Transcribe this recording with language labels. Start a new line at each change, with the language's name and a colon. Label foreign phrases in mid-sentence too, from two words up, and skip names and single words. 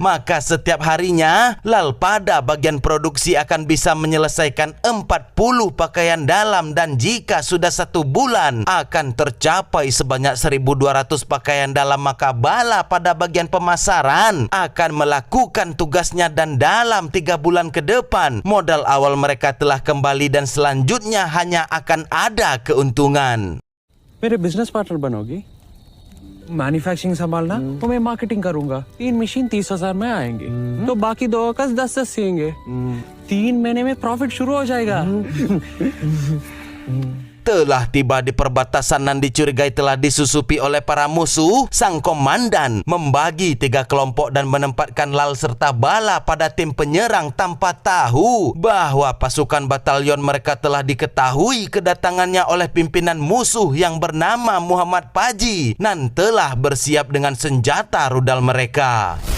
Indonesian: Maka setiap harinya Lal pada bagian produksi akan bisa menyelesaikan 40 pakaian dalam, dan jika sudah 1 bulan akan tercapai sebanyak 1.200 pakaian dalam. Maka Bala pada bagian pemasaran akan melakukan tugasnya, dan dalam 3 bulan ke depan modal awal mereka telah kembali dan selanjutnya hanya akan ada keuntungan.
Hindi: मेरे बिजनेस पार्टनर बनोगी, मैन्युफैक्चरिंग संभालना तो मैं मार्केटिंग करूंगा। 3 मशीन 30,000 में आएंगे, तो बाकी 2 वर्कर्स 10-10 सिएंगे। 3 महीने में प्रॉफिट शुरू हो जाएगा।
Indonesian: Telah tiba di perbatasan nan dicurigai telah disusupi oleh para musuh, sang komandan membagi 3 kelompok dan menempatkan Lal serta Bala pada tim penyerang tanpa tahu bahwa pasukan batalion mereka telah diketahui kedatangannya oleh pimpinan musuh yang bernama Muhammad Paji nan telah bersiap dengan senjata rudal mereka.